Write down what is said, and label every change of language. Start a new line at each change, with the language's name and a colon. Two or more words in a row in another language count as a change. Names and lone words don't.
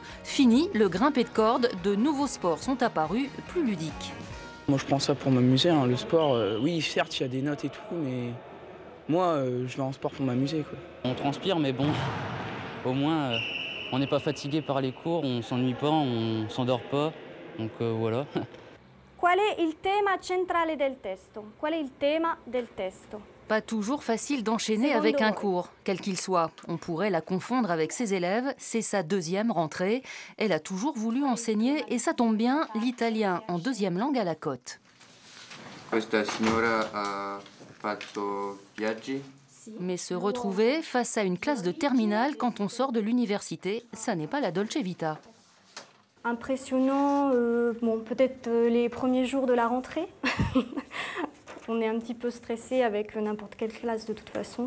French: Fini le grimpé de corde, de nouveaux sports sont apparus plus ludiques. Moi je prends ça pour m'amuser, hein. Le sport, oui certes il y a des notes et tout, mais moi je vais en sport pour m'amuser, quoi. On transpire mais bon, au moins on n'est pas fatigué par les cours, on s'ennuie pas, on s'endort pas, donc voilà.
Italian: Qual è il tema centrale del testo? Qual è il tema del testo?
French: Pas toujours facile d'enchaîner avec un cours, quel qu'il soit. On pourrait la confondre avec ses élèves, c'est sa 2e rentrée. Elle a toujours voulu enseigner et ça tombe bien, l'italien en 2e langue à la cote.
Italian: Questa signora ha fatto viaggi.
French: Mais se retrouver face à une classe de terminale quand on sort de l'université, ça n'est pas la
Italian: Dolce Vita.
French: Impressionnant, bon, peut-être les premiers jours de la rentrée. On est un petit peu stressé avec n'importe quelle classe de toute façon.